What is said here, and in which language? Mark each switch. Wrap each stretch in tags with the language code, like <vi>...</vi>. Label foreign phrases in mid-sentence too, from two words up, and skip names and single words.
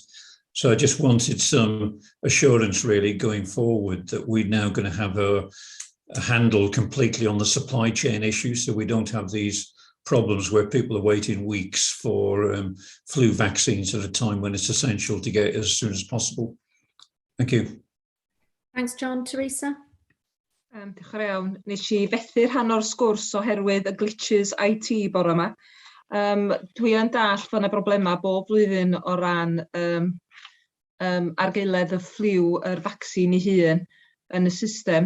<en>So I just wanted some assurance really going forward that we're now going to have a handle completely on the supply chain issue, so we don't have these problems where people are waiting weeks for flu vaccines at a time when it's essential to get it as soon as possible. Thank you. Thanks, John. Teresa?</en> <cy>Diolch yn iawn. Nes I fethu rhan o'r sgwrs oherwydd y</cy> <en>glitches IT</en> <cy>bore yma. Dwi yn dall fod yna broblemau bob blwyddyn o ran argaeledd y ffliw, yr vaccine ei hun yn y system.</cy>